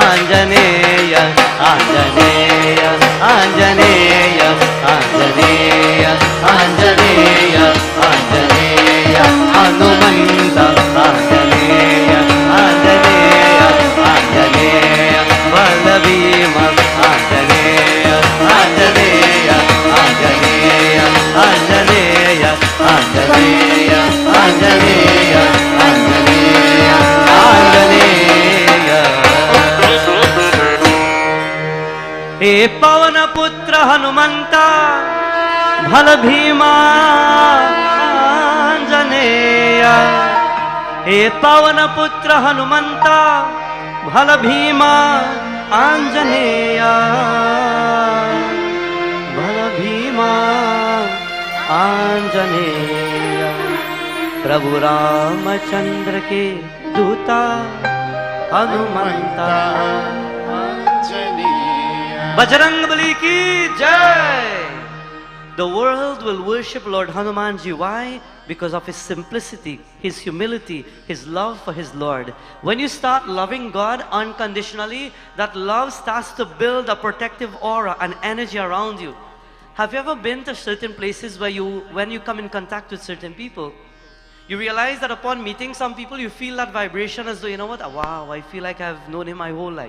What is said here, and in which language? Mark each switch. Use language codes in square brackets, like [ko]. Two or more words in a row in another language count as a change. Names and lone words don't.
[hi] Anjaneya, Anjaneya, Anjaneya, Anjaneya, Anjaneya, Anjaneya, Hanumanta, Anjaneya, Anjaneya, Anjaneya, Balabhima, Anjaneya, Anjaneya, Anjaneya, Anjaneya, Anjaneya, Anjaneya, Anjaneya, Anjaneya. हे पवन पुत्र हनुमंता भल भीमा आंजनेया, हे पवन पुत्र हनुमंता भल भीमा आंजनेया, भल भीमा आंजनेया। प्रभु रामचंद्र के दूता हनुमंता, बजरंगबली की जय. [en] The world will worship Lord Hanumanji. Why? Because of his simplicity, his humility, his love for his Lord. When you start loving God unconditionally, that love starts to build a protective aura and energy around you. Have you ever been to certain places where when you come in contact with certain people, you realize that upon meeting some people, you feel that vibration as though, you know what, wow, I feel like I've known him my whole life.